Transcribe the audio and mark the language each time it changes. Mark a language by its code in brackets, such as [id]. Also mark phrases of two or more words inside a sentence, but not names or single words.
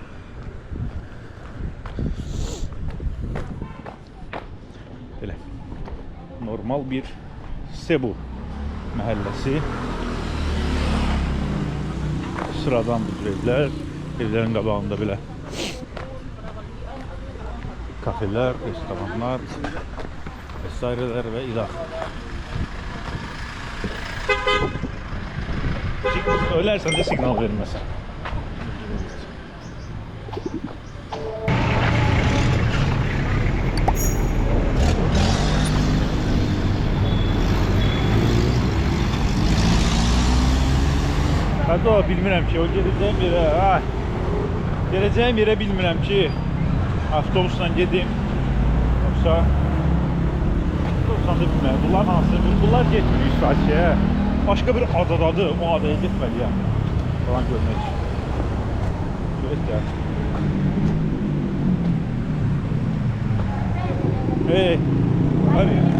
[az] Belə. Normal bir Cebu məhəlləsi. Sıradan bir evlər. Evlərin qabağında belə kafeler, restoranlar vesaireler ve ilah. [tr] Söylersen de signal verilmez. [az] Hadi o bilmirəm ki, o geleceğim yere bilmirəm ki, avtobusla gedim, yoksa avtobusla da bilmirəm. Bunlar hansı? [tr] Bunlar getmiyor sadece. Başka bir adadadır, o adaya getməliyəm falan görmək için. [az] Görək ya. Hey, hadi.